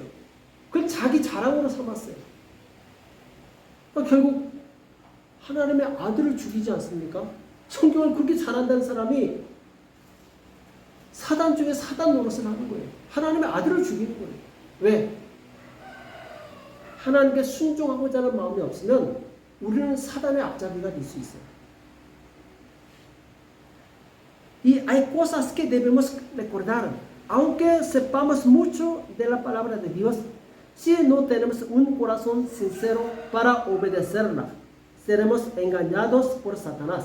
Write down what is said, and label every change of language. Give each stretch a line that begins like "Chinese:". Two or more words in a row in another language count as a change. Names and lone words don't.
Korean: 그걸 자기 자랑으로 삼았어요. 그러니까 결국 하나님의 아들을 죽이지 않습니까? 성경을 그렇게 잘한다는 사람이 사단 중에 사단 노릇을 하는 거예요. 하나님의 아들을 죽이는 거예요. 왜? 하나님께 순종하고자 하는 마음이 없으면 우리는 사단의 앞잡이가 될 수 있어요.
Spanish: Y hay cosas que debemos recordar. Aunque sepamos mucho de la palabra de Dios, si no tenemos un corazón sincero para obedecerla, seremos engañados por Satanás.